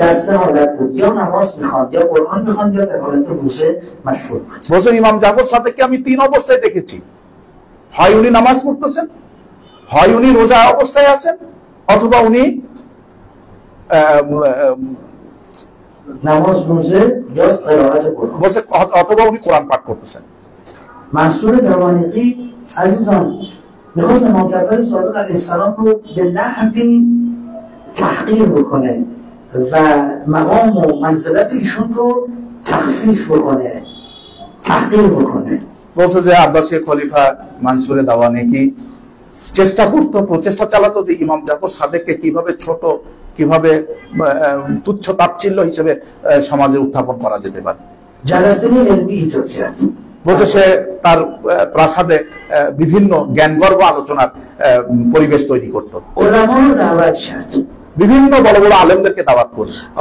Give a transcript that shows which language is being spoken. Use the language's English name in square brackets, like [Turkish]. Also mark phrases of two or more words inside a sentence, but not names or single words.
[Bangla] বলছে ইমাম জাফর সাদিককে আমি 3 অবস্থায় দেখেছি, হয় উনি নামাজ পড়তেছেন, হয় উনি রোজা অবস্থায় আছেন, অথবা উনি নামাজ রোজা বলছে অথবা উনি কোরআন পাঠ করতেছেন। [Persian] منصور دوانقی عزیزان میخواست امام جعفر صادق [Arabic] علیه السلام [Persian] رو به نحوی تحقیر بکنه و مقام و منزلت ایشون رو تخفیف بکنه، تحقیر بکنه. [Bangla] বলছে যে আব্বাসীয় খলিফা মানসুরে দাওয়ানি কি চেষ্টা করতো, প্রচেষ্টা চালাতো যে ইমাম জাফর সাদেককে কিভাবে ছোট, কিভাবে তুচ্ছ তাচ্ছিল্য হিসেবে সমাজে উত্থাপন করা যেতে পারে। বলছে সে তার প্রাসাদে বিভিন্ন জ্ঞানগর্ভ আলোচনার পরিবেশ তৈরি করত, বিভিন্ন বড় বড় আলেমদেরকে দাওয়াত করত।